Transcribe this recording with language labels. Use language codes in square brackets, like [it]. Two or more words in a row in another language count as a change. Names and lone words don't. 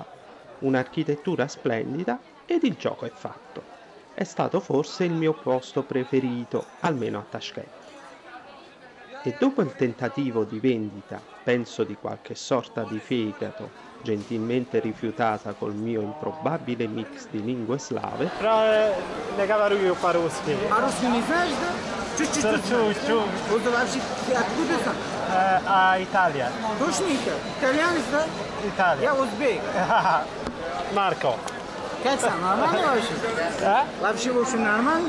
[it] Un'architettura splendida ed il gioco è fatto. È stato forse il mio posto preferito, almeno a Tashkent. E dopo il tentativo di vendita, penso di qualche sorta di fegato, gentilmente rifiutata col mio improbabile mix di lingue slave, [ru] Не говорю по-русски. А русский не знаешь, да? Чуть-чуть. Чуть-чуть. Вот ты вообще ты откуда сам? Italia. Точно итальянец, да? Italia. Я узбек. Marco. Как сам, нормально вообще? Вообще, в общем, нормально?